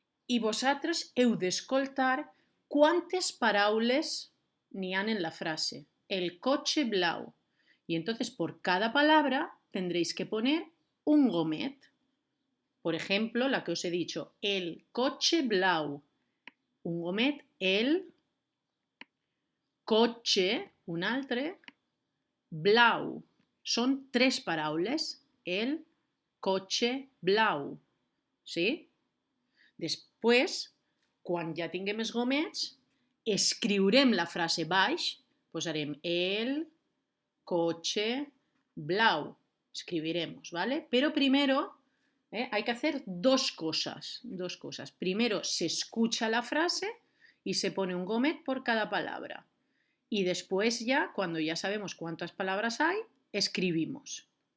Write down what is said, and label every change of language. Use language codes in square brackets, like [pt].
[ca] I vosaltres heu d'escoltar quantes paraules n'hi han en la frase. [es] El coche blau. Y entonces por cada palabra tendréis que poner un gomet. Por ejemplo, la que os he dicho, el coche blau. [ca] Un gomet, el cotxe, un altre, blau. Són 3 paraules. El cotxe blau. ¿Sí? Després, quan ja tinguem els gomets, escriurem la frase baix, posarem el coche blau. [es] Escribiremos, ¿vale? Pero primero hay que hacer dos cosas. Primero se escucha la frase y se pone un gomet por cada palabra. Y después ya, cuando ya sabemos cuántas palabras hay, escribimos.